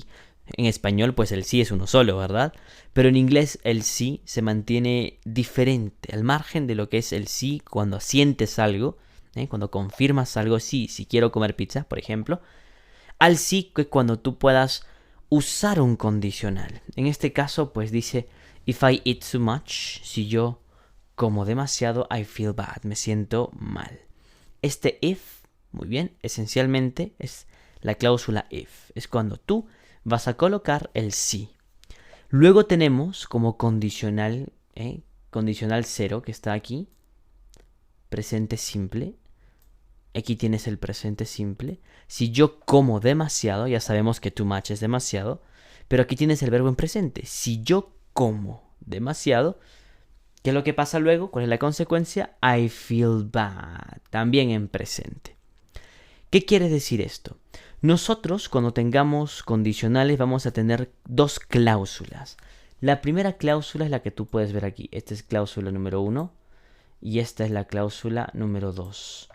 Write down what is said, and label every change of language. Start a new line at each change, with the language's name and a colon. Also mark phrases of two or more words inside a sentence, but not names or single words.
Spanish: En español, pues el sí es uno solo, ¿verdad? Pero en inglés el sí se mantiene diferente, al margen de lo que es el sí cuando asientes algo, cuando confirmas algo, sí, si quiero comer pizza, por ejemplo. Al sí que cuando tú puedas usar un condicional. En este caso, pues dice,
English: if I eat too much,
Spanish: si yo como demasiado,
English: I feel bad,
Spanish: me siento mal. Este if, muy bien, esencialmente es la cláusula if. Es cuando tú vas a colocar el sí. Luego tenemos como condicional, condicional cero, que está aquí. Presente simple. Aquí tienes el presente simple. Si yo como demasiado, ya sabemos que
English: too much
Spanish: es demasiado. Pero aquí tienes el verbo en presente. Si yo como demasiado, ¿qué es lo que pasa luego? ¿Cuál es la consecuencia?
English: I feel bad.
Spanish: También en presente. ¿Qué quiere decir esto? Nosotros, cuando tengamos condicionales, vamos a tener dos cláusulas. La primera cláusula es la que tú puedes ver aquí. Esta es cláusula número 1 y esta es la cláusula número 2.